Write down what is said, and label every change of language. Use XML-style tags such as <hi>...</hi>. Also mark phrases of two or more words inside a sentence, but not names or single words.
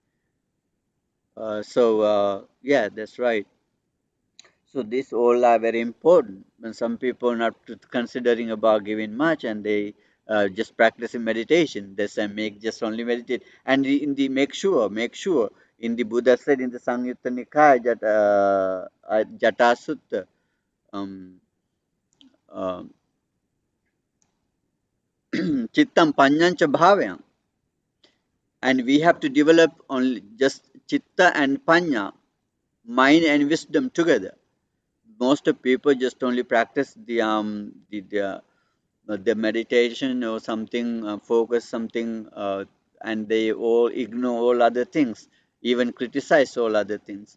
<en>Yeah, that's right. So these all are very important. When some people are not considering about giving much and they just practicing meditation, they say make just only meditate. And in the make sure. In the Buddha said in the Sangyutta Nikaya, Jata Sutta, um, uh,</en> <pi>Chittam Panyancha Bhavyam.</pi> <en>And we have to develop only just Chitta and Panya, mind and wisdom together. Most of people just only practice the meditation or something, focus something, and they all ignore all other things, even criticize all other things.</en>